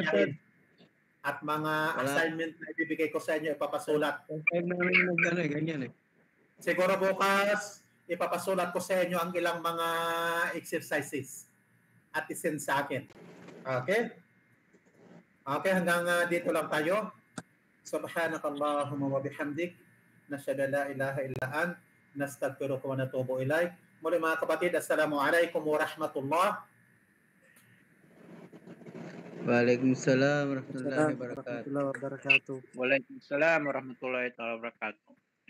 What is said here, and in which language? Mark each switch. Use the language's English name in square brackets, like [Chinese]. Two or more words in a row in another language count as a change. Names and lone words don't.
[Filipino] kuyahin at mga assignment na ibibigay ko sa inyo, ipapasulat. Time namin mag ganyan eh. Siguro bukas, ipapasulat ko sa inyo ang ilang mga exercises at isend sa akin. Okay? Okay, hanggang dito lang tayo. [Arabic] سبحانك اللهم وبحمدك نشهد أن لا إله إلا أنت. نستغفرك ونتوب إليك. [Filipino] Muli mga kapatid, [Arabic] السلام عليكم ورحمة الله. وعليكم السلام ورحمة الله وبركاته. ورحمة الله وبركاته. وعليكم السلام ورحمة الله وبركاته.